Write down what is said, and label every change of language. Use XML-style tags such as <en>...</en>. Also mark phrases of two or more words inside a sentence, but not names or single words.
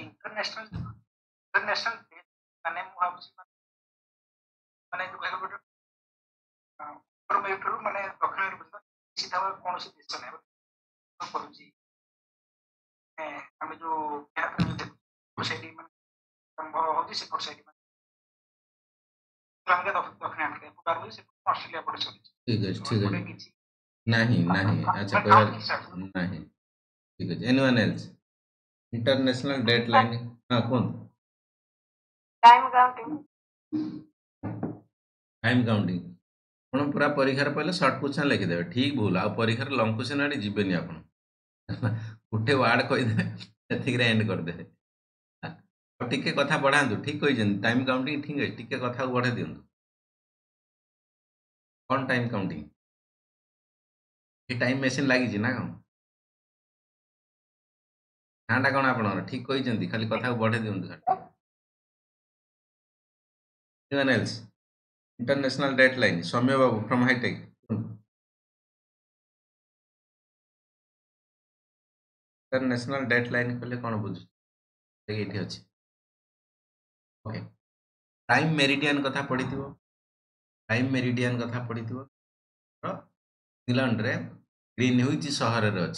<or>इंटरनेशनल ମାନେ ମୁଁ ଭାବୁଛି ମାନେ ଯୋଉ କହିଲ ଗୋଟେ ଉତ୍ତର ମେରୁଠାରୁ ମାନେ ଦକ୍ଷିଣ ମେରୁ ପର୍ଯ୍ୟନ୍ତ ସିଧା କୌଣସି ଦେଶ ନାହିଁ କରୁଛି ଆମେ ଯୋଉ ସେଇଠି ମାନେ ଆରମ୍ଭ ହଉଛି ସେପଟ ସାଇଡ୍ ମାନେ ଆମକା ଦକ୍ଷିଣ ଆମେରିକା ଏପଟ ଆରମ୍ଭ ସେ ଅଷ୍ଟ୍ରେଲିଆ ପଟେ ଚାଲିଛି ଠିକ ଅଛି ଠିକ ଗୋଟେ ଅଛି। କିଛି ନାହିଁ ନାହିଁ ଆଚ୍ଛା ମାନେ କହିବା</or> <en>counting start</en> <or>ନାହିଁ। ଠିକ ଅଛି।</or> <en>anyone else international date line?</en> <or>ହଁ କୁହନ୍ତୁ।</or> <en>time counting time counting</en> <or>ଆପଣ ପୁରା ପରୀକ୍ଷାରେ ପଡ଼ିଲେ</or> <en>short question</en> <or>ଲେଖିଦେବେ, ଠିକ୍ ଭୁଲ ଆଉ ପରୀକ୍ଷାରେ</or> <en>long question</en> <or>ଆଡ଼େ ଯିବେନି ଆପଣ। ଗୋଟେ ୱାର୍ଡ କହିଦେବେ ସେତିକିରେ ଏଣ୍ଡ କରିଦେବେ। ଆଉ ଟିକେ କଥା ବଢ଼ାନ୍ତୁ, ଠିକ୍ କହିଛନ୍ତି</or> <en>time counting</en> <or>ଠିକ୍ ଅଛି, ଟିକେ କଥାକୁ ବଢ଼େଇ ଦିଅନ୍ତୁ। କ'ଣ</or> <en>time counting?</en> <or>ଏ</or> <en>time machine</en> <or>ଲାଗିଛି ନା କ'ଣ? ନାଁଟା କ'ଣ ଆପଣଙ୍କର? ଠିକ୍ କହିଛନ୍ତି, ଖାଲି କଥାକୁ ବଢ଼େଇ ଦିଅନ୍ତୁ ଖାଲି।</or> <en>Anyone else? International date line.</en> <or>ସୌମ୍ୟ ବାବୁ</or> <en>from Hitech. international date line</en> <or>କହିଲେ କ'ଣ ବୁଝୁଛୁ? ଏଇଠି ଅଛି। ଓକେ,</or> <en>prime meridian</en> <or>କଥା ପଢ଼ିଥିବ।</or> <en>prime meridian</en> <or>କଥା ପଢ଼ିଥିବ। ଇଂଲଣ୍ଡରେ ଗ୍ରୀନହୁଇଚ୍ ସହରରେ ଅଛି।</or>